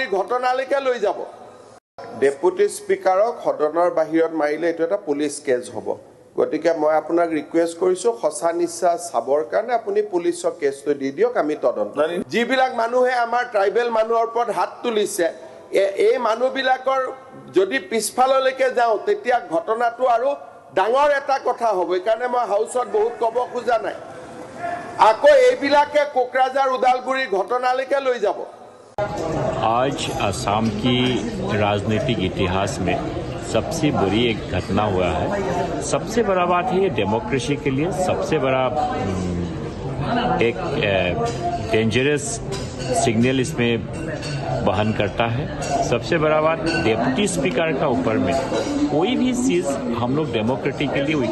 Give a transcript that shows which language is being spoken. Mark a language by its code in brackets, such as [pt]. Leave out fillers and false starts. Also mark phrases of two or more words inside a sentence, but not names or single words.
[as] ঘটনালৈকে লৈ যাব [en] deputy speaker [as] সদনৰ বাহিৰত মাৰিলে এটা এটা [en] police case [as] হ'ব গতিকে মই আপোনাক ৰিকুৱেষ্ট কৰিছো খসা নিচা সাবৰ কাৰণে আপুনি পুলিচৰ কেছটো দি দিয়ক আমি তদন্ত যিবিলাক মানুহে আমাৰ ট্ৰাইবেল মানুহৰ ওপৰত হাত তুলিছে এই মানুহবিলাকৰ যদি পিছফাললৈকে যাও তেতিয়া ঘটনাটো আৰু ডাঙৰ এটা কথা হ'ব কাৰণ মই হাউসত বহুত কব খোজা নাই আকৌ এইবিলাকে কোকৰাঝাৰ উদালগুৰি ঘটনালৈকে লৈ যাব [hi] आज असम की राजनीतिक इतिहास में सबसे बुरी एक घटना हुआ है सबसे बड़ा बात है ये डेमोक्रेसी के लिए सबसे बड़ा एक [en] dangerous signal [hi] इसमें वहन करता है सबसे बड़ा बात [en] deputy speaker [hi] का ऊपर में कोई भी चीज हम लोग [en] democratically we